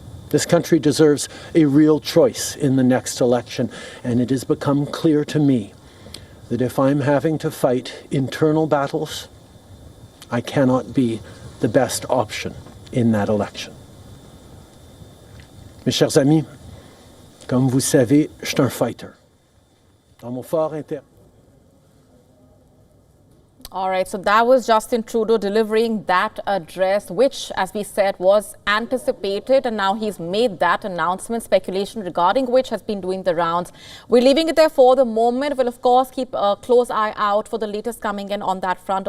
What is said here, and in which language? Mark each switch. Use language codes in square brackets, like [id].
[en] This country deserves a real choice in the next election, and it has become clear to me that if I'm having to fight internal battles, I cannot be the best option in that election. [fr] Mes chers amis, comme vous savez, je suis un fighter. Dans mon fort intérieur. [en] All right, so that was Justin Trudeau delivering that address, which, as we said, was anticipated, and now he's made that announcement, speculation regarding which has been doing the rounds. We're leaving it there for the moment. We'll, of course, keep a close eye out for the latest coming in on that front.